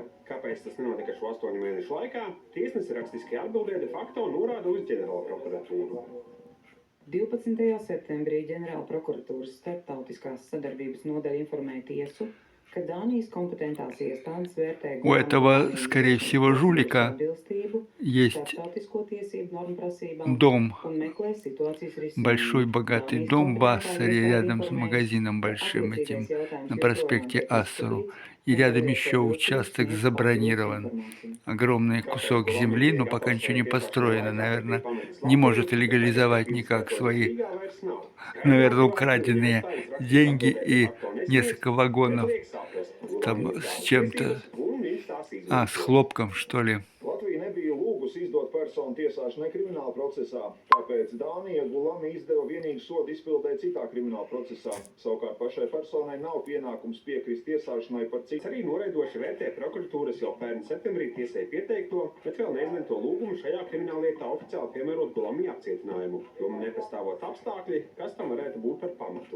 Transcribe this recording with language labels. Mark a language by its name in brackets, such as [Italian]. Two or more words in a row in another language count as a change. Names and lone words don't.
[Latvian] Kāpēc tas nenotika šo 8 mēnešu laikā, tiesnese rakstiskajā atbildē de facto norāda uz ģenerāla prokuratūru. 12. septembrī ģenerāla prokuratūras starptautiskās sadarbības nodaļa informēja tiesu, ka Dānijas kompetentās iestādes vērtē [Russian] У этого, скорее всего, жулика есть дом, большой богатый дом в Ассаре, рядом с магазином большим этим, на проспекте Ассару. И рядом еще участок забронирован. Огромный кусок земли, но пока ничего не построено, наверное, не может легализовать никак свои, наверное, украденные деньги и несколько вагонов там с чем-то, с хлопком, что ли. [Latvian] Izdot personu tiesāšanai krimināla procesā, tāpēc Dānija Gulami izdeva vienīgu sodu izpildēt citā krimināla procesā. Savukārt pašai personai nav pienākums piekrist tiesāšanai par citu. Arī noraidoši vērtē prokuratūras jau pērn septembrī tiesai pieteikto, bet vēl neizlemto lūgumu šajā krimināllietā oficiāli piemērot Gulami apcietinājumu, jo nepastāvot apstākļi, kas tam varētu būt par pamatu.